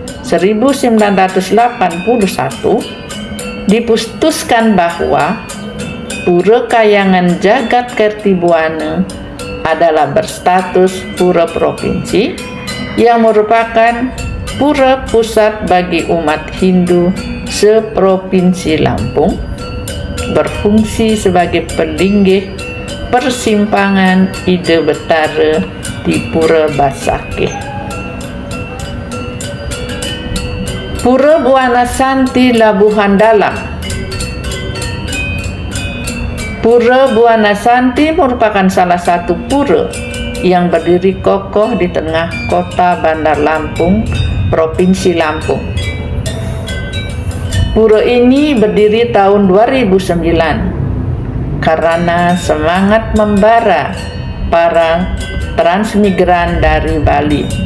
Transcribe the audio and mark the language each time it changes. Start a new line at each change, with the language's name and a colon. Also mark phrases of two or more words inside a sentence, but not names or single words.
Indonesian: 1981 diputuskan bahwa Pura Kahyangan Jagat Kertibuana adalah berstatus pura provinsi yang merupakan pura pusat bagi umat Hindu seprovinsi Lampung, berfungsi sebagai pelinggih persimpangan Ide Betara di Pura Basakeh. Pura Buana Santi Labuhan Dalam. Pura Buana Santi merupakan salah satu pura yang berdiri kokoh di tengah kota Bandar Lampung, Provinsi Lampung. Pura ini berdiri tahun 2009 karena semangat membara para transmigran dari Bali.